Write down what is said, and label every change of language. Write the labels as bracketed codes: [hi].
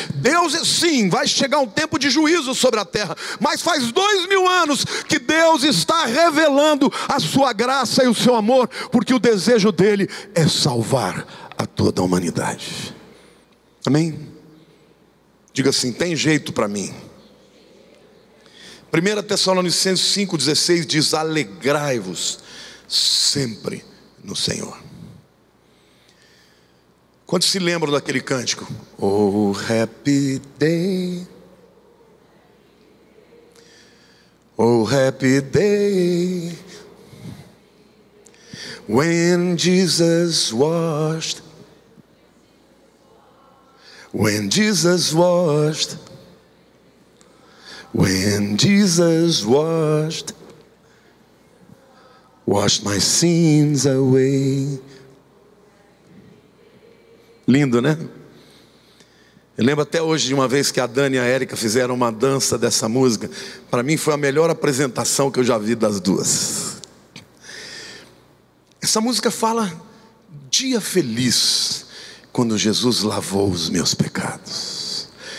[pt] Deus é sim, vai chegar um tempo de juízo sobre a terra, mas faz 2000 anos que Deus está revelando a sua graça e o seu amor, porque o desejo dele é salvar a toda a humanidade. Amém? Diga assim: tem jeito para mim. 1 Tessalonicenses 5,16 diz: alegrai-vos sempre no Senhor. Quantos se lembram daquele cântico? [en] Oh happy day, oh happy day, when Jesus washed, when Jesus washed, when Jesus washed my sins away. [pt] Lindo, né? Eu lembro até hoje de uma vez que a Dani e a Érica fizeram uma dança dessa música. Para mim foi a melhor apresentação que eu já vi das duas. Essa música fala: dia feliz quando Jesus lavou os meus pecados.